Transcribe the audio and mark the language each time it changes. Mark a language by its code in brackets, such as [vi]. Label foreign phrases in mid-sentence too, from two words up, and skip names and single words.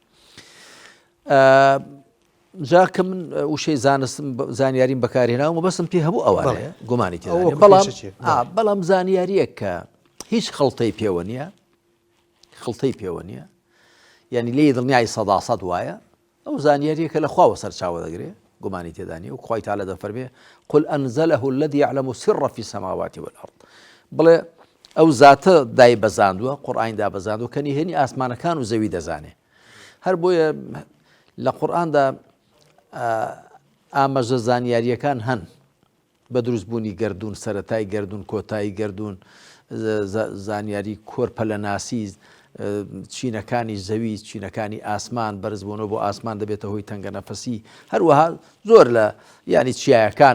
[ckb] جا کە من وشەی زانیاریم بەکارهێناوە بەسم پێ هەبوو ئەوانەیە گومانی تێدا بەڵام زانیاریە کە هیچ خەڵتەی پێوە نییە یعنی لێ دڵنیای سەداسەد وایە ئەو زانیاریەکە لە خواوە سەرچاوە دەگرێ گومانی تێدانی و خوای تەعالە دەفەرمێ [ar] قل أنزله الذي يعلم السر في السماوات والأرض [ckb] بڵێ ئەو زاتە دای بەزاندووە قورئانی دابەزاندووە کە نهێنی ئاسمانەکان و زەوی دەزانێ هەر بۆیە لە قورئاندا ئاماژە زانیاریەکان هەن بە دروستبوونی گەردون سەرەتای گەردون کۆتایی گەردون زانیاری کۆرپە لە ناسی چینەکانی زەوی چینەکانی ئاسمان بەرزبوونەوە بۆ ئاسمان دەبێتە هۆی تەنگە نەفەسی هەروەها زۆر لە ینی چیایەکان